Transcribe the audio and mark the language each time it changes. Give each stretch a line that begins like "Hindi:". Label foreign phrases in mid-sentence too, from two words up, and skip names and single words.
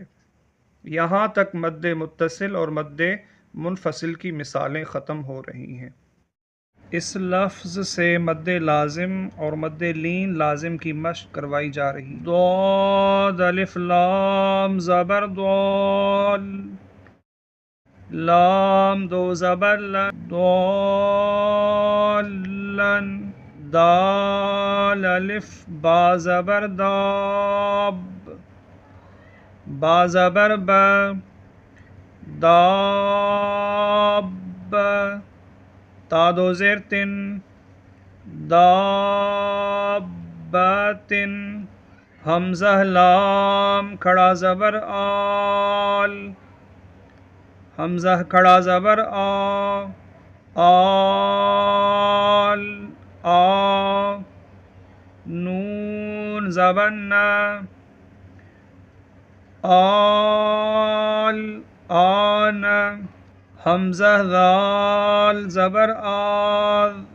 Urdu: یہاں تک مد متصل اور مد منفصل کی مثالیں ختم ہو رہی ہیں۔ اس لفظ سے مد لازم اور مد لین لازم کی مشق کروائی جا رہی۔ ضاد الف لام زبر ضال، لام دو زبر ل، ضالن، دال الف با زبر داب، با زبر ب، داب، تا دو زیر تن، دابتن، حمزہ لام کھڑا زبر آل، حمزہ کھڑا زبر آ، آل، آ، نون زبر ن، آل، آن، حمزہ ذال زبر آذ،